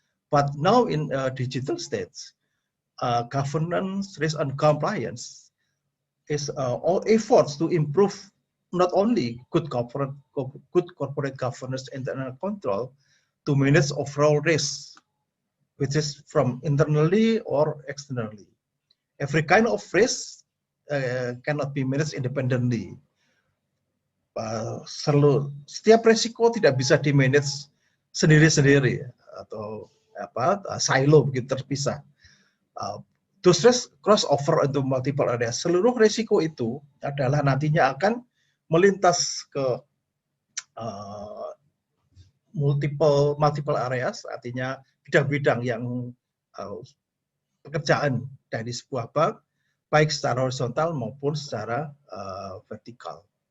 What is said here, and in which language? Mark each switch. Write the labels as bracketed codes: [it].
[en] But now in digital stage, governance, risk, and compliance is all efforts to improve not only good corporate governance, internal control, to manage overall risk, which is from internally or externally. Every kind of risk cannot be managed independently. [id] Setiap resiko tidak bisa di-manage sendiri-sendiri atau silo begitu terpisah. [en] Those risks cross over into multiple areas. [id] Seluruh resiko itu adalah nantinya akan melintas ke [en] multiple areas, [id] artinya bidang-bidang yang pekerjaan dari sebuah bank, baik secara horizontal maupun secara vertikal.